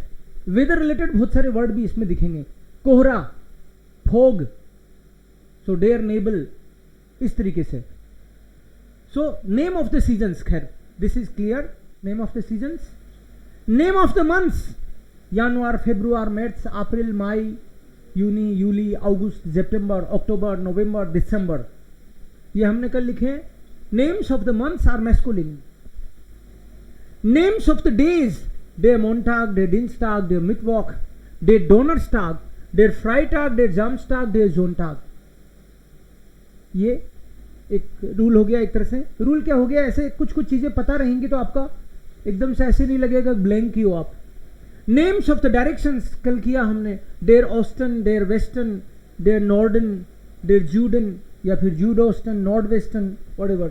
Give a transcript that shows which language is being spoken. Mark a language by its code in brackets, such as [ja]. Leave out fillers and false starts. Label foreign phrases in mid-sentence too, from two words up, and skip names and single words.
[hi] वेदर रिलेटेड बहुत सारे वर्ड भी इसमें दिखेंगे। कोहरा, फोग, सो [de] der Nebel, [hi] इस तरीके से। [en] So name of the seasons, खैर this is clear. Name of the seasons, name of the months, [de] Januar, Februar, März, April, Mai, Juni, Juli, August, September, October, November, December. [hi] ये हमने कल लिखे हैं. [en] Names of the months are masculine. Names of the days, [de] der Montag, der Dienstag, der Mittwoch, der Donnerstag, der Freitag, der Samstag, der Sonntag. [hi] ये एक रूल हो गया एक तरह से. रूल क्या हो गया, ऐसे कुछ कुछ चीजें पता रहेंगी तो आपका एकदम से ऐसे नहीं लगेगा ब्लैंक ही हो आप. [en] Names of the directions [hi] कल किया हमने. [de] der Osten, der Westen, der Norden, der Süden [hi] या फिर [de] जूडोस्टन, [en] north western, whatever.